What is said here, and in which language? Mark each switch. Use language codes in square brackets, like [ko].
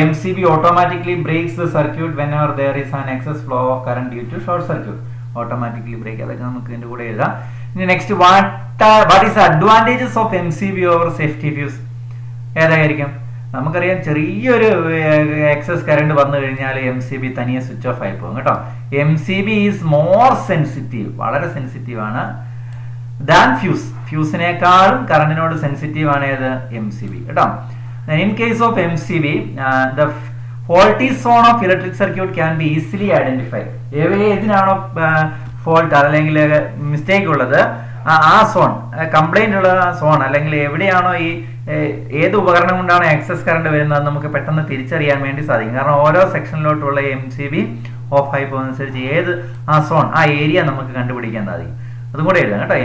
[en] MCB automatically breaks the circuit whenever there is an excess flow of current due to short circuit. Automatically break, [ml] അതൊക്കെ നമുക്ക് ഇതിന്റെ കൂടെ എഴുതാം. ഇനി [en] Next, what is advantages of MCB over safety fuse? [ml] ഏതായിരിക്കും? നമുക്കറിയാം, ചെറിയൊരു excess current വന്നു കഴിഞ്ഞാൽ MCB തനിയെ സ്വിച്ച് ഓഫ് ആയി പോകും കേട്ടോ. [en] MCB is more sensitive, [ml] വളരെ സെൻസിറ്റീവ് ആണ് [en] Than fuse. [ml] ഫ്യൂസിനേക്കാളും കറണ്ടിനോട് സെൻസിറ്റീവ് ആണ് ഏത്? MCB കേട്ടോ. [en] In case of MCB, the faulty zone of electric circuit can be easily identified. [ml] ഏതിനാണോ fault അല്ലെങ്കിൽ മിസ്റ്റേക്ക് ഉള്ളത്, ആ സോൺ, കംപ്ലൈന്റ് ഉള്ള സോൺ, അല്ലെങ്കിൽ എവിടെയാണോ ഈ ഏത് ഉപകരണം കൊണ്ടാണ് എക്സസ് കറണ്ട് വരുന്നത് നമുക്ക് പെട്ടെന്ന് തിരിച്ചറിയാൻ വേണ്ടി സാധിക്കും. കാരണം ഓരോ സെക്ഷനിലോട്ടുള്ള MCB ഓഫ് ആയി പോകുന്നതനുസരിച്ച് ഏത് ആ സോൺ, ആ ഏരിയ നമുക്ക് കണ്ടുപിടിക്കാൻ സാധിക്കും. അതും കൂടെ എഴുതാം കേട്ടോ.